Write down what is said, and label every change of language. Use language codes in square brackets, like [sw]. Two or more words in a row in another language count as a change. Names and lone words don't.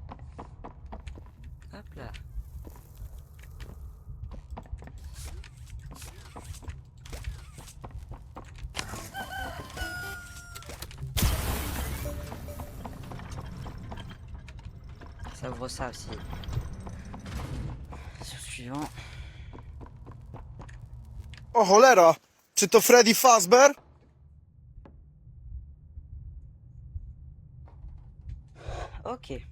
[fr] Hop là. Ça ouvre ça aussi. Suivant. [pl] O cholera! Czy to Freddy Fazbear? Ok.